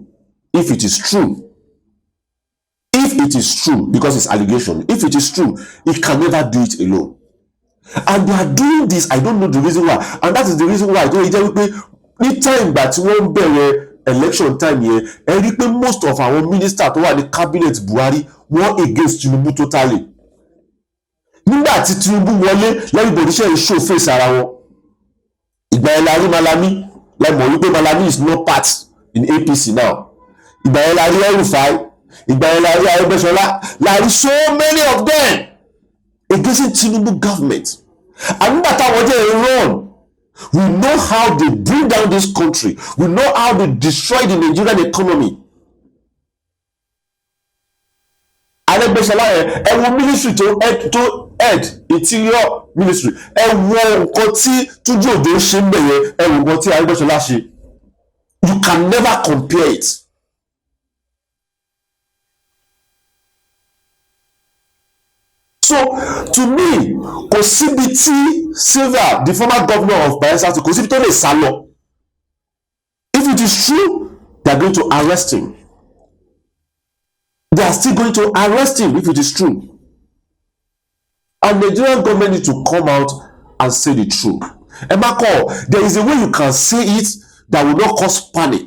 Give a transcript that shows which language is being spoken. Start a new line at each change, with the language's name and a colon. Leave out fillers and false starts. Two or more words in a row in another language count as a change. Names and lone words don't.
English: If it is true, because it's allegation, if it is true, he can never do it alone. And they are doing this, I don't know the reason why, and that is the reason why I don't any time that one bear election time here, and most of our ministers who are the cabinet Buhari were against Tinubu totally.
Yoruba: Nígbà tí Tinubu wọlé, everybody ṣe
English: show face
Yoruba: ara wọn. Ìgbà yẹn la rí Malami, like mọ̀ wípé Malami
English: is not part in APC now.
Yoruba: Ìgbà yẹn la rí El-Rufai, ìgbà yẹn la rí Arẹ́gbẹ́ṣọlá, la rí
English: so many of them against Tinubu government. And
Yoruba: nígbà táwọn jẹ́
English: run, we know how they bring down this country. We know how they destroy the Nigerian economy.
Yoruba: Arẹ́gbẹ́ṣọlá ẹ wo
English: ministry to head interior ministry.
Yoruba: Ẹ wo nǹkan tí Túnjí Òjó ṣe ń bẹ̀yẹ, ẹ wo nǹkan tí Arẹ́gbẹ́ṣọlá ṣe.
English: You can never compare it. So, to me,
Yoruba: kò síbi tí Sylva,
English: the former governor of Bayelsa,
Yoruba: kò síbi tó lè sá lọ.
English: If it is true, they are going to arrest him. They are still going to arrest him if it is true. And the Nigerian government need to come out and say the truth. Emako, there is a way you can say it that will not cause panic.